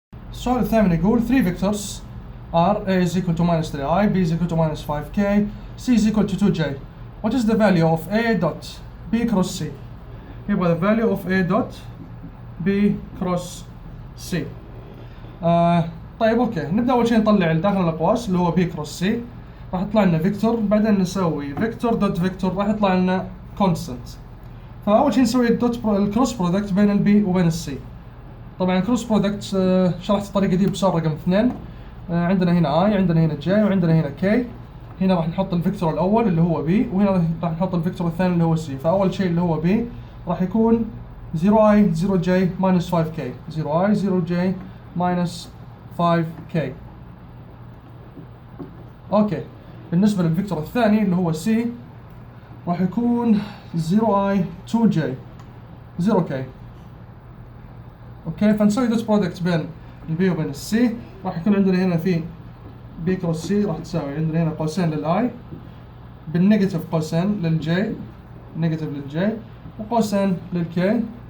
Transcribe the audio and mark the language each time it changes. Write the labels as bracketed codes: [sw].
[ar] السؤال الثامن يقول [en] 3 vectors are A is equal to minus 3i, B is equal to minus 5k, C is equal to 2j. What is the value of A dot B cross C? [ar] يبغى [en] the value of A dot B cross C. [ar] طيب اوكي نبدأ أول شيء نطلع داخل الأقواس اللي هو B cross C. راح يطلع لنا فيكتور بعدين نسوي فيكتور دوت فيكتور راح يطلع لنا كونستنت. فاول شيء نسوي الكروس برودكت بين البي وبين السي. طبعا كروس برودكت شرحت الطريقه دي بسؤال رقم 2. عندنا هنا اي عندنا هنا جي وعندنا هنا كي. هنا راح نحط الفيكتور الاول اللي هو بي وهنا راح نحط الفيكتور الثاني اللي هو سي. فاول شيء اللي هو بي راح يكون 0i 0j minus 5k 0i 0j minus 5k. اوكي بالنسبة للفيكتور الثاني اللي هو C راح يكون 0i 2j 0k. اوكي فنسوي دوت برودكت بين البي وبين السي. راح يكون عندنا هنا في بي كروس سي راح تساوي عندنا هنا قوسين للاي بالنيجاتيف قوسين للجي نيجاتيف للجي وقوسين للكي.